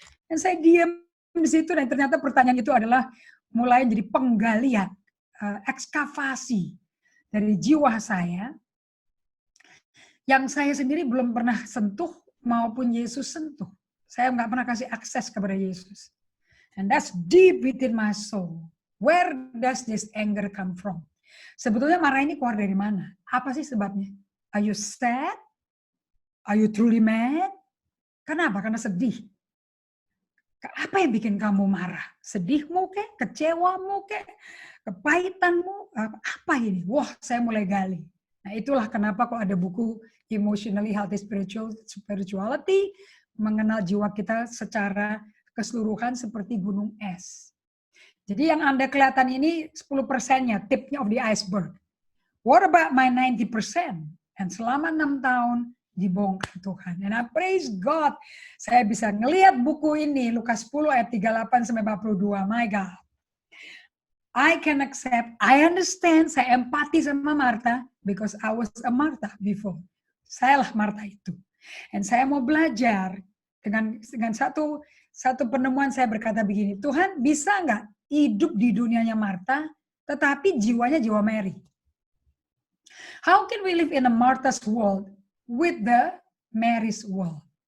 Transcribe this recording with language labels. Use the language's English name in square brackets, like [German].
[Indonesian] Dan saya diam di situ dan ternyata pertanyaan itu adalah mulai jadi penggalian, ekskavasi dari jiwa saya yang saya sendiri belum pernah sentuh maupun Yesus sentuh. Saya nggak pernah kasih akses kepada Yesus. [English] And that's deep within my soul. Where does this anger come from? [Indonesian] Sebetulnya marah ini keluar dari mana? Apa sih sebabnya? [English] Are you sad? Are you truly mad? [Indonesian] Kenapa? Karena sedih. Apa yang bikin kamu marah? Sedihmu kek? Kecewamu kek? Kepahitanmu? Apa ini? Wah, saya mulai gali. Nah, itulah kenapa kok ada buku Emotionally Healthy Spirituality, mengenal jiwa kita secara keseluruhan seperti gunung es. Jadi yang Anda kelihatan ini 10%-nya, tipnya [English] of the iceberg. What about my 90%? [Indonesian] Dan selama 6 tahun, dibongkar Tuhan. [English] And I praise God. [Indonesian] Saya bisa ngelihat buku ini, Lukas 10 ayat 38 sampai 42. [English] My God. I can accept, I understand, [Indonesian] saya empati sama Martha, [English] because I was a Martha before. [Indonesian] Sayalah Martha itu. Dan saya mau belajar dengan satu penemuan saya berkata begini, Tuhan bisa nggak hidup di dunianya Martha, tetapi jiwanya jiwa Mary? [English] How can we live in a Martha's world with the Mary's world?